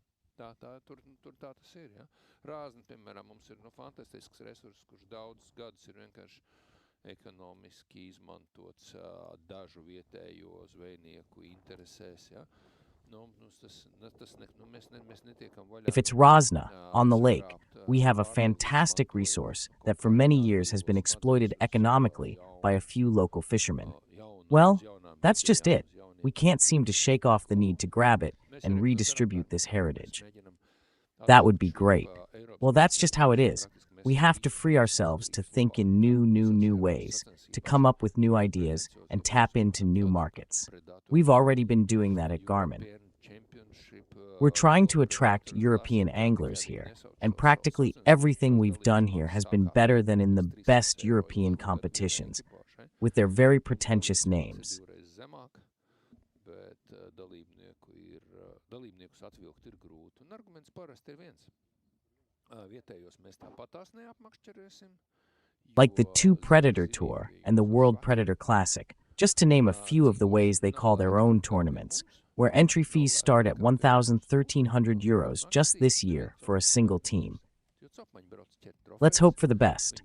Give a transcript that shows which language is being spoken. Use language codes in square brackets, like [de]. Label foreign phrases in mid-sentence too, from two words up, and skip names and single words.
[lv] Tur tā tas ir, ja. Rāzne, piemēram, mums ir fantastisks resurss, kurš daudzus gadus ir vienkārši ekonomiski izmantots dažu vietējo zvejnieku interesēs, ja. Mēs netiekam vaļā. [en] If it's Rosna, on the lake, we have a fantastic resource that for many years has been exploited economically by a few local fishermen. Well, that's just it. We can't seem to shake off the need to grab it and redistribute this heritage. That would be great. Well, that's just how it is. We have to free ourselves to think in new ways, to come up with new ideas and tap into new markets. We've already been doing that at Garmin. We're trying to attract European anglers here, and practically everything we've done here has been better than in the best European competitions, with their very pretentious names. [lv] Dalībniekus atvilkt ir grūti, un arguments parasti ir viens. Vietējos mēs tāpatās neapmakšķerēsim. [en] Like the 2 Predator Tour and the World Predator Classic, just to name a few of the ways they call their own tournaments, where entry fees start at €1,300 just this year for a single team. Let's hope for the best.